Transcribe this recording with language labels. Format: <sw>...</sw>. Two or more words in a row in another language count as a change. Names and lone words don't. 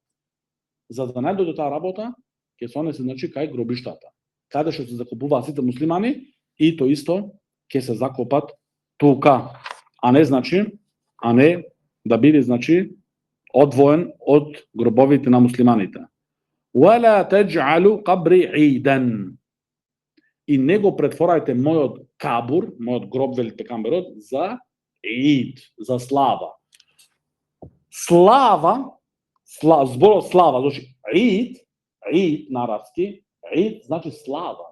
<mk>За да не дојде таа работа, ќе се онесе, значи, кај гробиштата, каде што се закупуваат сите муслимани и то исто ќе се закопат тука, а не да биде, значи, одвоен од гробовите на муслиманите.</mk> <ar>ولا تجعلوا قبري عيدا.</ar> <mk>И не го претворајте мојот кабур, мојот гроб, вели пекамберот, за ид, за слава. Зборот слава, значи ид на арапски, ид значи слава.</mk>